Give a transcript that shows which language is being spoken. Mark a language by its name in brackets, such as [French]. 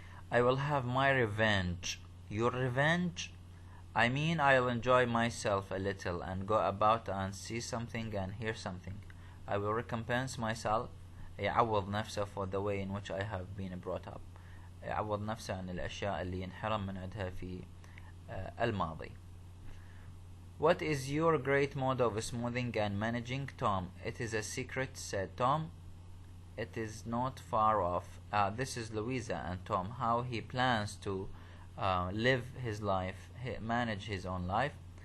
[English] I will have my revenge. Your revenge? I mean, I'll enjoy myself a little and go about and see something and hear something. I will recompense myself. [Arabic] يعوض نفسه [English] for the way in which I have been brought up. [Arabic] يعوض نفسه عن الأشياء اللي ينحرم من عندها في الماضي. [English] What is your great mode of smoothing and managing, Tom? It is a secret, said Tom. It is not far off. This is Louisa and Tom, how he plans to live his life, manage his own life.